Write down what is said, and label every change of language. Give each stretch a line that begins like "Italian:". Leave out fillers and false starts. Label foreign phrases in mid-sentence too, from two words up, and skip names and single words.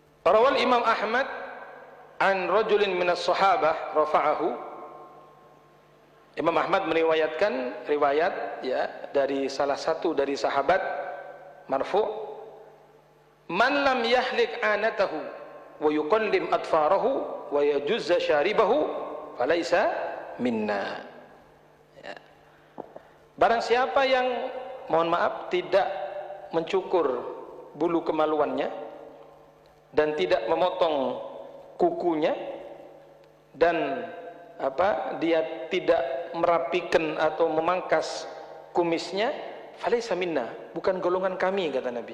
Arabic: رواه الإمام أحمد عن رجل من الصحابة رفعه.
Indonesian: Imam Ahmad meriwayatkan riwayat ya dari salah satu dari sahabat marfu',
Arabic: من لم يحلق عانته ويقلم أظفاره ويجز شاربه فليس منا.
Indonesian: Ya. Barang siapa yang mohon maaf tidak mencukur bulu kemaluannya dan tidak memotong kukunya dan dia tidak merapikan atau memangkas kumisnya,
Arabic: فليس منا,
Indonesian: bukan golongan kami, kata Nabi.